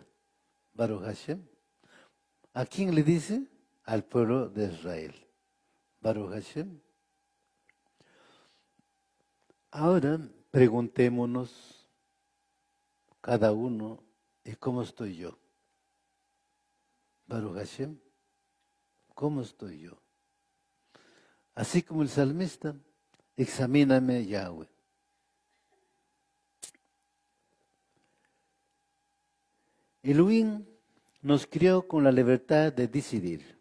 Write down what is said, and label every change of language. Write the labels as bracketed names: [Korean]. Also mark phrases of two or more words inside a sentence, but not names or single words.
[Hebrew] ברוך השם. [Spanish] ¿A quién le dice? Al pueblo de Israel. [Hebrew] ברוך השם. [Spanish] Ahora preguntémonos cada uno, ¿y cómo estoy yo? [Hebrew] ברוך השם, [Spanish] ¿cómo estoy yo? Así como el salmista, examíname, Yahweh. Elohim nos crió con la libertad de decidir.